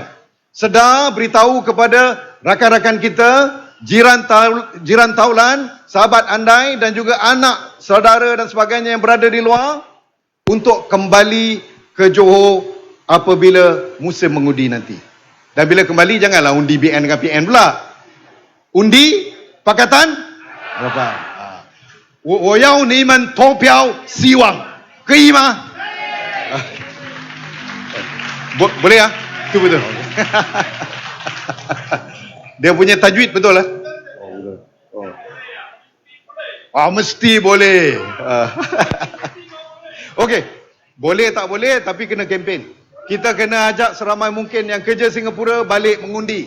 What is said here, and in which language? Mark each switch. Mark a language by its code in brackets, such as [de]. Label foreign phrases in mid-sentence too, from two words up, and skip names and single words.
[ms] Sedar beritahu kepada rakan-rakan kita, jiran taulan, sahabat andai dan juga anak, saudara dan sebagainya yang berada di luar untuk kembali ke Johor apabila musim mengundi nanti. Dan bila kembali janganlah undi BN dengan PN pula. Undi Pakatan Harapan. [zh] 我要你们投票希望，可以吗？ [ms] Boleh ah? Itu betul. Dia punya tajwid betul lah. Mesti boleh. Okey. Boleh tak boleh tapi kena kempen. Kita kena ajak seramai mungkin yang kerja Singapura balik mengundi.